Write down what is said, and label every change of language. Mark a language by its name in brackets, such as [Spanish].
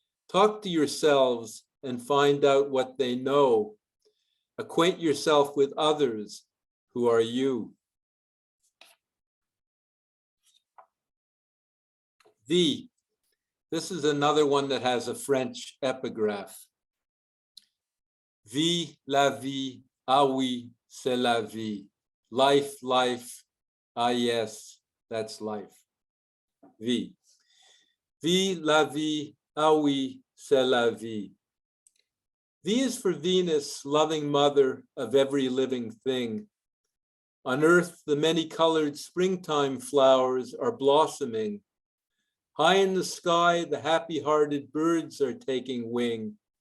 [English] Talk to yourselves and find out what they know. Acquaint yourself with others who are you. V. This is another one that has a French epigraph. [French] Vie, la vie, ah oui, c'est la vie. [English] Life, life, ah yes, that's life. V. [French] Vie, la vie, ah oui, c'est la vie. [English] V is for Venus, loving mother of every living thing. On earth, the many-colored springtime flowers are blossoming. High in the sky, the happy-hearted birds are taking wing.